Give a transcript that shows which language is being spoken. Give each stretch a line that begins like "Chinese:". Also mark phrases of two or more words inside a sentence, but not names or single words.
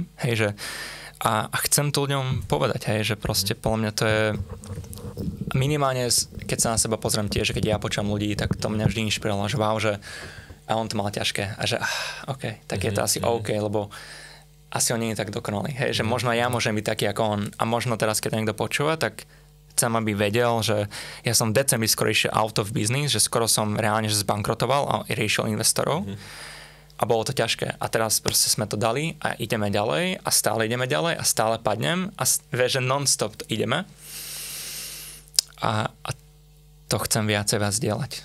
Slovak: Hej, že a chcem to ľuďom povedať, hej, že proste podľa mňa to je minimálne, keď sa na seba pozriem tiež, že keď ja počujem ľudí, tak to mňa vždy inšpirovalo, že že a on to mal ťažké a že OK, tak je to asi OK, lebo asi on nie je tak dokonalý. Hej, že možno ja môžem byť taký ako on a možno teraz, keď niekto počúva, tak chcem, aby vedel, že ja som v decembri skoro išiel
English: out of business,
Slovak: že skoro som reálne zbankrotoval a riešil investorov. A bolo to ťažké. A teraz proste sme to dali a ideme ďalej a stále ideme ďalej a stále padnem a vieš, že non-stop ideme. A to chcem viacej vás dielať.